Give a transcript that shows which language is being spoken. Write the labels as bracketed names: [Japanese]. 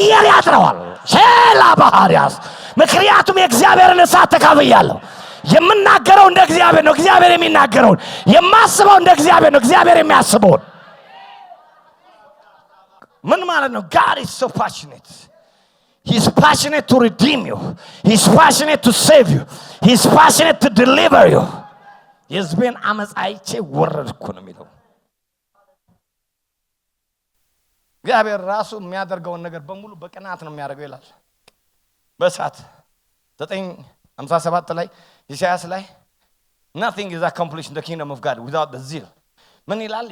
[Amharic] ያጥረዋል። ሼላ ባህሪያስ ምክንያቱም የእግዚአብሔርን እሳት ተካፍያለሁ። የምናገረው እንደ እግዚአብሔር ነው፣ እግዚአብሔር የሚናገረውን የማስበው እንደ እግዚአብሔር ነው፣ እግዚአብሔር የሚያስበውን። ምን ማለት ነው? [English] God is so passionate. He is passionate to redeem you. He is passionate to save you. He is passionate to deliver you. [Amharic] የሕዝቤን አመፅ አይቼ ወረድኩ ነው የሚለው። እግዚአብሔር ራሱ የሚያደርገውን ነገር በሙሉ በቅናት ነው የሚያደርገው ይላል በእሳት 9:57 ላይ ኢሳይያስ ላይ [English] nothing is accomplished in the kingdom of God without the zeal። [Amharic] ምን ይላል?